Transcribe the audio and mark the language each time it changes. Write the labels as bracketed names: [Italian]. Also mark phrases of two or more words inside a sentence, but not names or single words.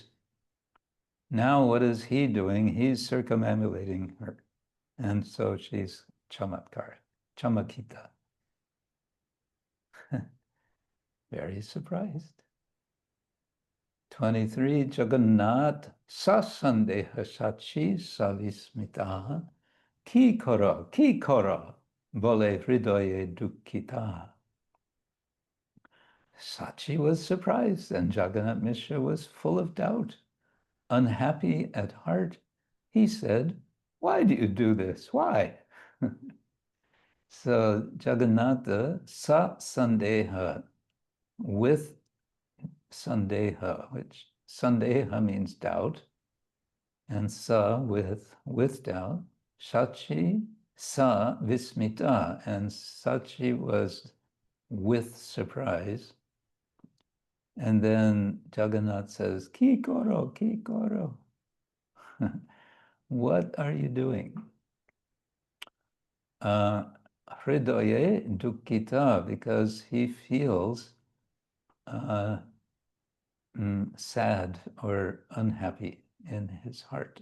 [English] Now what is he doing? He's circumambulating her. And so she's [Bangla] চমৎকার, চমকিত. [English] Very surprised. [Bangla] 23, জগন্নাথ সসন্দেহ শচী সবিস্মিতা কি কর বলে হৃদয়ে দুঃখিত. [English] Sachi was surprised and Jagannath Mishra was full of doubt. Unhappy at heart, he said, why do you do this? Why? [Bangla] So জগন্নাথ স সন্দেহ, [English] with sandeha, which sandeha means doubt, and sa with doubt, [Bangla] শচী স বিস্মিতা, [English] and Sachi was with surprise. And then Jagannath says, [Bangla] কি করো, কি করো. [English] What are you doing? [Bangla] হৃদয়ে দুঃখিত, [English] because he feels sad or unhappy in his heart.